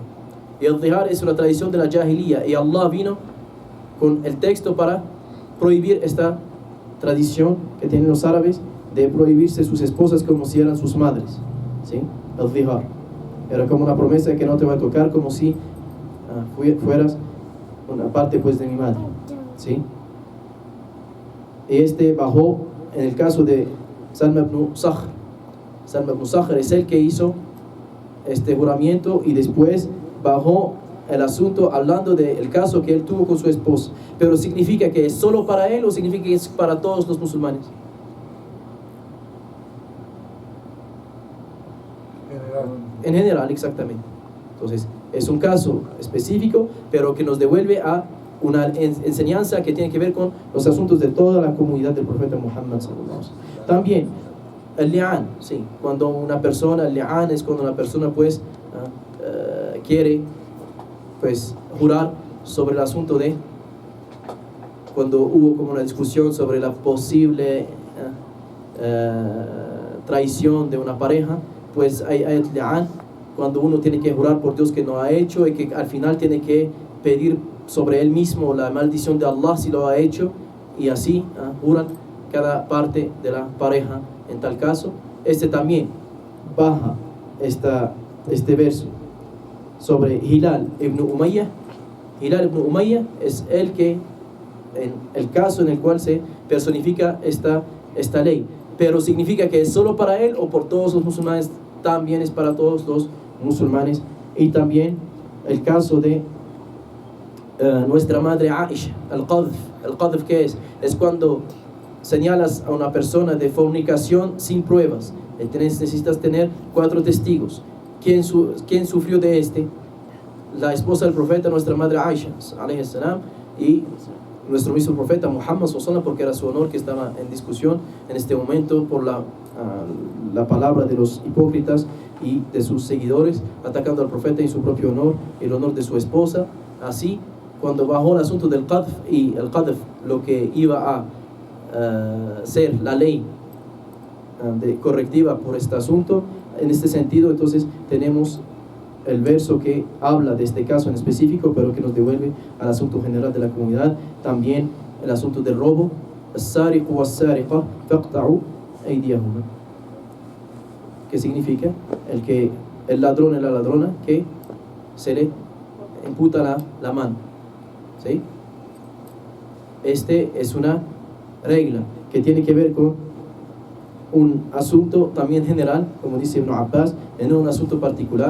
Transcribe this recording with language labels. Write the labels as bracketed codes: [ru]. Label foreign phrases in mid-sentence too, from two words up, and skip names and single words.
[es] Y el zihar es una tradición de la jahiliya, y Allah vino con el texto para prohibir esta tradición que tienen los árabes de prohibirse sus esposas como si eran sus madres, ¿sí? El zihar era como una promesa de que no te voy a tocar como si fueras una parte pues de mi madre, ¿sí? Y bajó en el caso de Salma ibn Sakhr. Salma ibn Sakhr es el que hizo este juramento, y después bajó el asunto hablando del caso que él tuvo con su esposa. Pero ¿significa que es solo para él o significa que es para todos los musulmanes? En general, exactamente. Entonces, es un caso específico, pero que nos devuelve a una enseñanza que tiene que ver con los asuntos de toda la comunidad del profeta Muhammad [ar] صلى الله عليه وسلم. [es] También el li'an, sí, cuando una persona, el li'an es cuando una persona pues quiere pues jurar sobre el asunto de cuando hubo como una discusión sobre la posible traición de una pareja, pues hay [ar] آيات لعان, [es] cuando uno tiene que jurar por Dios que no ha hecho y que al final tiene que pedir sobre él mismo la maldición de Allah si lo ha hecho, y así juran cada parte de la pareja en tal caso. Este también baja este verso sobre Hilal ibn Umayyah. Hilal ibn Umayyah es el caso en el cual se personifica esta ley, pero significa que es solo para él o por todos los musulmanes. También es para todos los musulmanes. Y también el caso de nuestra madre Aisha, al-qadhf, ¿qué es? Es cuando señalas a una persona de fornicación sin pruebas. Necesitas tener 4 testigos. ¿Quién sufrió de la esposa del profeta, nuestra madre Aisha, [ar] عليه السلام, [es] y nuestro mismo profeta Muhammad [ar] صلى الله عليه وسلم, [es] porque era su honor que estaba en discusión en este momento por la palabra de los hipócritas y de sus seguidores, atacando al profeta y su propio honor, el honor de su esposa. Así, cuando bajó el asunto del qadhf, y el qadhf, lo que iba a ser la ley correctiva por este asunto, en este sentido, entonces tenemos el verso que habla de este caso en específico, pero que nos devuelve al asunto general de la comunidad. También el asunto del robo, [ar] السارق والسارقة فاقطعوا أيديهما, [es] que significa el ladrón y la ladrona que se le imputa la mano, ¿sí? Es una regla que tiene que ver con un asunto también general, como dice Ibn Abbas, no un asunto particular.